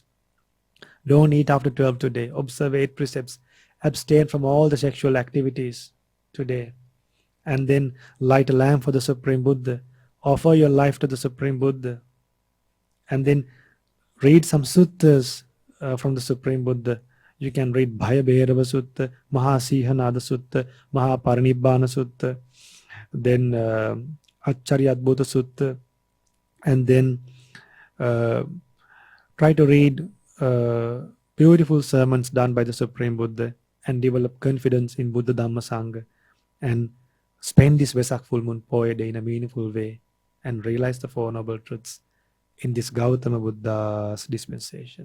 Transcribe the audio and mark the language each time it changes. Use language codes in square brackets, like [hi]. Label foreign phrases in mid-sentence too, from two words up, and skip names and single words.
[en] Don't eat after 12 today. Observe 8 precepts. Abstain from all the sexual activities today. And then light a lamp for the Supreme Buddha. Offer your life to the Supreme Buddha. And then read some suttas from the Supreme Buddha. You can read Bhayabhairava Sutta, Mahasihanada Sutta, Mahaparinibbana Sutta, then Accharyadbhuta Sutta, and then try to read beautiful sermons done by the Supreme Buddha and develop confidence in Buddha, Dhamma, Sangha, and spend this Vesak full moon poyaday in a meaningful way and realize the Four Noble Truths in this Gautama Buddha's dispensation.